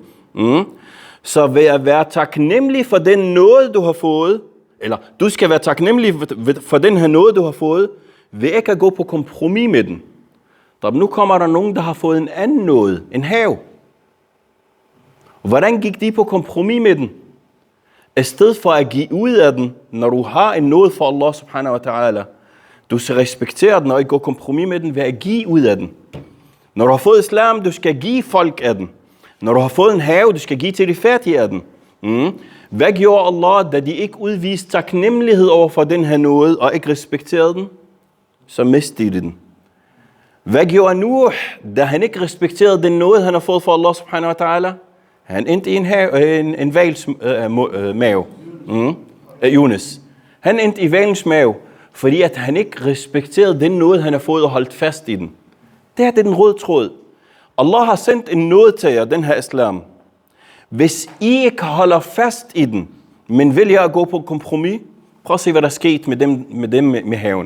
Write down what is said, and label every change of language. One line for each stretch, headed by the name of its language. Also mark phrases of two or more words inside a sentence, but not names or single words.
Danish: Så ved at være taknemmelig for den nåde, du har fået, eller du skal være taknemmelig for den her nåde, du har fået, ved ikke at gå på kompromis med den. Nu kommer der nogen, der har fået en anden nåde, en have. Hvordan gik de på kompromis med den? I stedet for at give ud af den, når du har en nåde for
Arabic: الله سبحانه وتعالى,
Danish: du skal respektere den og ikke gå kompromis med den ved at give ud af den. Når du har fået islam, du skal give folk af den. Når du har fået en have, du skal give til de fattige af den. Hvad gjorde Allah, da de ikke udviste taknemmelighed over for den her nåde og ikke respekterede den? Så mistede de den. Hvad gjorde Nuh, da han ikke respekterede den nåde, han har fået fra
Arabic: الله سبحانه وتعالى?
Danish: Han endte i en vals mave. Yunus. Han endte i valens mave, fordi at han ikke respekterede den nåde, han har fået og holdt fast i den. Det er den røde tråd. Allah har sendt en nåde til jer, den her islam. Hvis I ikke holder fast i den, men vælger at gå på kompromis, prøv at se, hvad der er sket med dem med haven.